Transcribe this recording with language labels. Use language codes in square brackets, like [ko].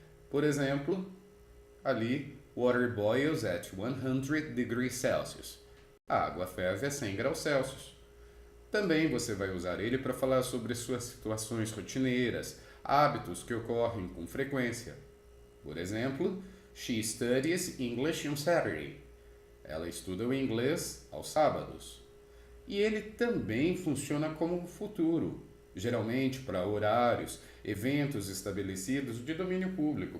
[pt] Por exemplo, ali, [en] water boils at 100 degrees Celsius. [pt] A água ferve a 100 graus Celsius. Também você vai usar ele para falar sobre suas situações rotineiras, hábitos que ocorrem com frequência. Por exemplo, [en] she studies English on Saturday. [pt] Ela estuda o inglês aos sábados. E ele também funciona como futuro, geralmente para horários, eventos estabelecidos de domínio público.